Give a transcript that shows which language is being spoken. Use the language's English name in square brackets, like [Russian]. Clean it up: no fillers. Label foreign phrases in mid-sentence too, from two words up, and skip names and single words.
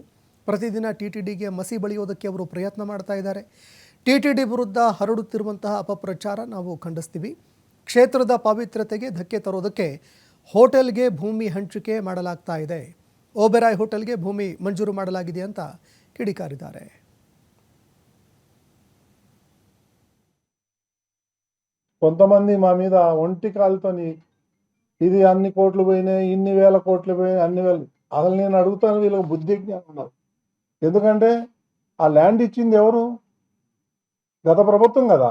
[Kannada] ಪ್ರತಿದಿನ ಟಿಟಿಡಿಗೆ ಮಸಿ ಬಳಿಯೋದಕ್ಕೆ ಅವರು ಪ್ರಯತ್ನ ಮಾಡ್ತಾ ಇದ್ದಾರೆ. ಟಿಟಿಡಿ ವಿರುದ್ಧ ಹರಡುತ್ತಿರುವಂತಹ ಅಪಪ್ರಚಾರ ನಾವು ಖಂಡಿಸ್ತೀವಿ. ಕ್ಷೇತ್ರದ ಪವಿತ್ರತೆಗೆ ಧಕ್ಕೆ ತರೋದಕ್ಕೆ ಹೋಟೆಲ್ಗೆ ಭೂಮಿ ಹಂಚಿಕೆ ಮಾಡಲಾಗ್ತಾ ಇದೆ. ಓಬೆರಾಯ್ ಹೋಟೆಲ್ಗೆ ಭೂಮಿ ಮಂಜೂರು ಮಾಡಲಾಗಿದೆ ಅಂತ ಕಿಡಿಕಾರಿದ್ದಾರೆ. [Telugu] కొంతమంది మా మీద ఒంటి కాలుతోని ఇది అన్ని కోట్లు పోయినాయి, ఇన్ని వేల కోట్లు పోయినాయి, అన్ని వేలు. అసలు నేను అడుగుతాను, వీళ్ళకి బుద్ధి జ్ఞానం ఉన్నారు. ఎందుకంటే ఆ ల్యాండ్ ఇచ్చింది ఎవరు? గత ప్రభుత్వం కదా.